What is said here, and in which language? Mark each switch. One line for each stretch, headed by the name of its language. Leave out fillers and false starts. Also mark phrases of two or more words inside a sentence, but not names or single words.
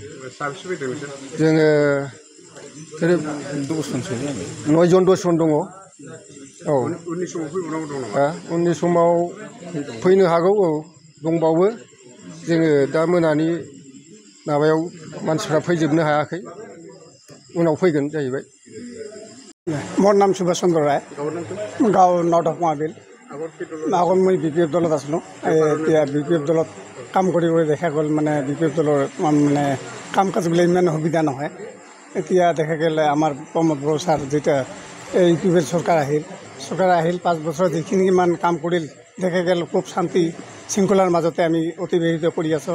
Bodo: जोङो 9 जन 10 जन दङ। औ उननि समाव फैनो हागौ। औ दंबावो। जोङो दा मोनानि माबायाव मानसिफ्रा फैजोबनो हायाखै। उनाव फैगोन जाहैबाय।
Assamese: মোৰ নাম সুভাষ চন্দ্ৰ ৰায়। গাঁও নৱদকমা বিল। আগত মই BPF দলত আছিলোঁ। এতিয়া BPF দলত কাম কৰি দেখা গ'ল মানে BPF দলৰ মানে কাম কাজবিলাক ইমান সুবিধা নহয়। এতিয়া দেখা গ'লে আমাৰ প্ৰমদ বড়ো ছাৰ যেতিয়া UPPL চৰকাৰ আহিল 5 বছৰত যিখিনি ইমান কাম কৰিল দেখা গ'ল খুব শান্তি শৃংখলাৰ মাজতে আমি অতিবাহিত কৰি আছোঁ।